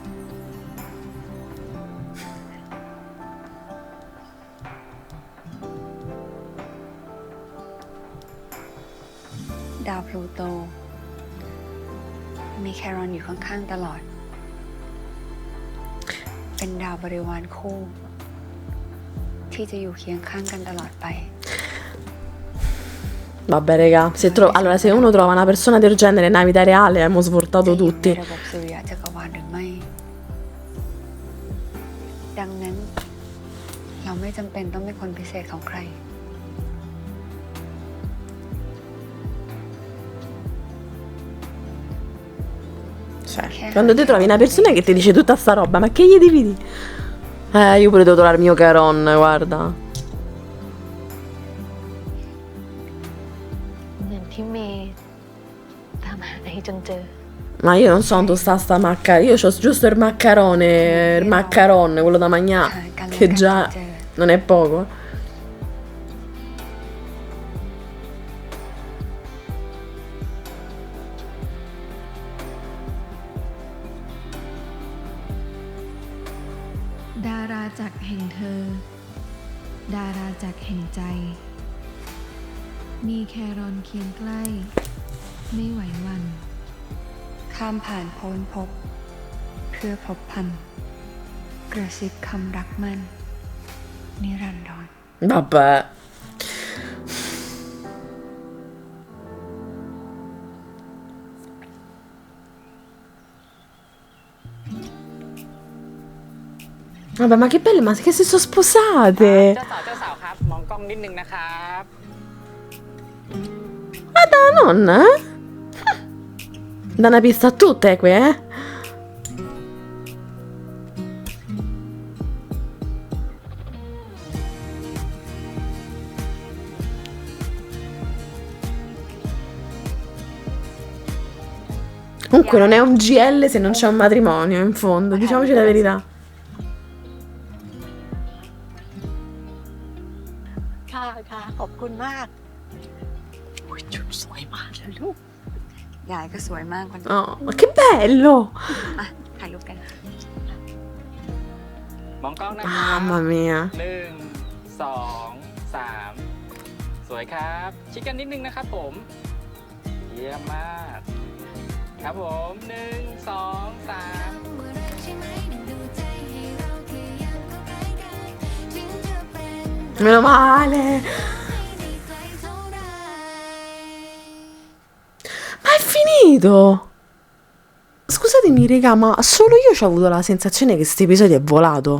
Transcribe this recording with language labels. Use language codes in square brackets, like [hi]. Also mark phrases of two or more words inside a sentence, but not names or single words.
[th] ดาวพลูโต มีแครอนอยู่ข้างๆตลอด เป็นดาวบริวารคู่ ที่จะอยู่เคียงข้างกันตลอดไป [it] Vabbè, raga, allora se uno trova una persona del genere nella vita reale, abbiamo svoltato [th] จะอยู่ [it] tutti. [th] ในระบบสุริยะจักรวาลหรือไม่ ดังนั้น เราไม่จำเป็นต้องเป็นคนพิเศษของใคร [it] Cioè, quando ti trovi una persona che ti dice tutta sta roba, ma che gli devi dire? Io pure devo trovare il mio Caron, guarda. [th] เหมือนที่เมย์ตามหาไอจนเจอ [it] Ma io non so dove sta macca. Io ho giusto il maccaron, quello da mangiare, che già non è poco. [th] ดาราจักรแห่งเธอ ดาราจักรแห่งใจ มีแครอนเคียงใกล้ ไม่ไหวหวัน ข้ามผ่านพ้นพบ เพื่อพบพัน กระซิบคำรักมัน นิรันดร [it] Vabbè. Vabbè, ma che belle, ma che si sono sposate? [th] เจ้าสาวครับ มองกล้องนิดนึงนะครับ [it] Ma da nonna? Da una pista a tutte, qui, eh? Comunque non è un GL se non c'è un matrimonio, in fondo, diciamoci la verità. [th] ค่ะ ขอบคุณมากโอ้ยชุดสวยมากเลยลูก ยายก็สวยมากคนนี้ [it] Oh, ma che bello! [th] อ่ะถ่ายรูปกัน มองกล้องนะครับ [it] Mamma mia [th] 1 2 3 สวยครับชิดกันนิดนึงนะครับผมเยี่ยมมากครับผม1 2 3 [it] Meno male. Ma è finito? Scusatemi, raga, ma solo io ho avuto la sensazione che questo episodio è volato.